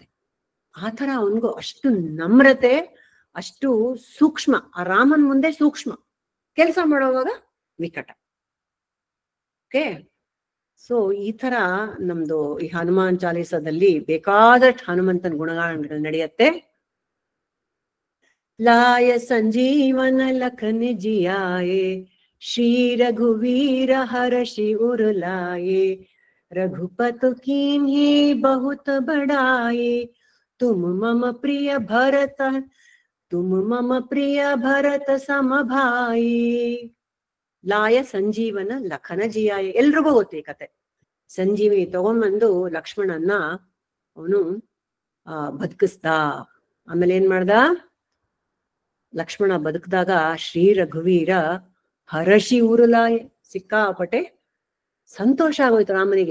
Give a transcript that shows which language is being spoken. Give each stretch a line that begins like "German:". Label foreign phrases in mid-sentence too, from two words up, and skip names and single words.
Kannada: ಆತರ ಅವನ್ಗೂ ಅಷ್ಟು ನಮ್ರತೆ, ಅಷ್ಟು ಸೂಕ್ಷ್ಮ, ಆ ರಾಮನ್ ಮುಂದೆ ಸೂಕ್ಷ್ಮ, ಕೆಲಸ ಮಾಡುವಾಗ ವಿಕಟ.
English: okay, so
Kannada: ಈ ತರ ನಮ್ದು ಈ ಹನುಮಾನ್ ಚಾಲೀಸದಲ್ಲಿ ಬೇಕಾದಷ್ಟು ಹನುಮಂತನ ಗುಣಗಾನ ನಡೆಯುತ್ತೆ.
Hindi: लाय संजीवन लखन जियाए, श्री रघुवीर हर्षि उर लाए, रघुपत कीन्ही बहुत बड़ाए, तुम मम प्रिय भरत सम भाई. लाय संजीवन लखन जियाय,
Kannada: ಎಲ್ರಿಗೂ ಗೊತ್ತು ಈ ಕತೆ. ಸಂಜೀವಿನಿ ತಗೊಂಡ್ಬಂದು ಲಕ್ಷ್ಮಣನ್ನ ಅವನು ಬದುಕಿಸ್ದ. ಆಮೇಲೆ ಏನ್ ಮಾಡ್ದ, ಲಕ್ಷ್ಮಣ ಬದುಕಿದಾಗ
Hindi: श्री रघुवीर हरषि उरुलाय,
Kannada: ಸಿಕ್ಕಾಪಟ್ಟೆ ಸಂತೋಷ ಆಗೋಯ್ತು ರಾಮನಿಗೆ.